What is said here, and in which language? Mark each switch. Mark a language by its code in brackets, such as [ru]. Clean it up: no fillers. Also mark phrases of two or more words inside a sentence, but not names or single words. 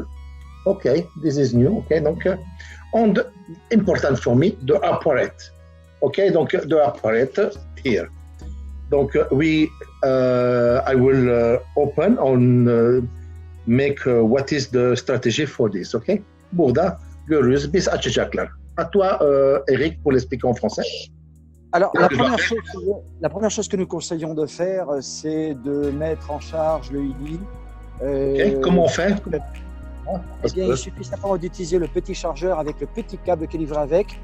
[en] This is new. Donc and important for me the apparat. Donc the apparat here. Donc I will open and make what is the strategy for this. [tr] Burada görürüz biz açacaklar. [fr] À toi, Eric, pour l'expliquer en français. Alors, la première chose que nous conseillons de faire, c'est de mettre en charge le Ili. Comment on fait? Eh bien, il suffit simplement d'utiliser le petit chargeur avec le petit câble qui est livré avec.